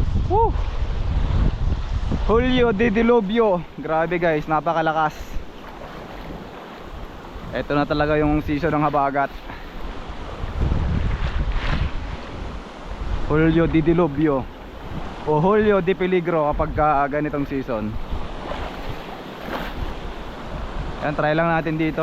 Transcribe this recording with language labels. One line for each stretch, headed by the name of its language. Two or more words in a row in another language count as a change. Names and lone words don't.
Spanish: Woo! Julio de Diluvio.
Filipino: Grabe guys, napakalakas. Ito na talaga yung season ng habagat.
Spanish: Julio de Diluvio
Filipino: o
Spanish: Julio de Peligro
Filipino: kapag ganitong season. Yan, try lang natin dito.